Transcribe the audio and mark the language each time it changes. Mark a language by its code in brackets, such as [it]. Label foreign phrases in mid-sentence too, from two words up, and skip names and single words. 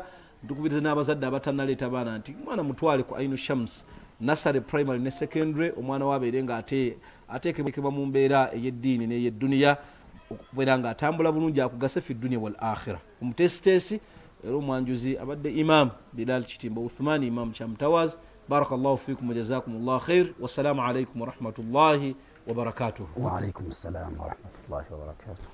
[lg] Tukubiriza n'abazadde abatannaleeta abaana nti mwana mutwale ku Ainu Shams Nursery Primary ne Secondary omwana wabeerenga ateekebwa mu mbeera ey'eddiini n'ey'edduniya okubeera nga atambula bulungi akugase [ar] في الدنيا والآخرة. [lg] Omutesitesi era omwanjuzi abadde Imam Bilal Kitimba Uthman Imam Cham Towers [ar] بارك الله فيكم وجزاكم الله خير والسلام عليكم ورحمة الله وبركاته. وعليكم السلام ورحمة الله وبركاته.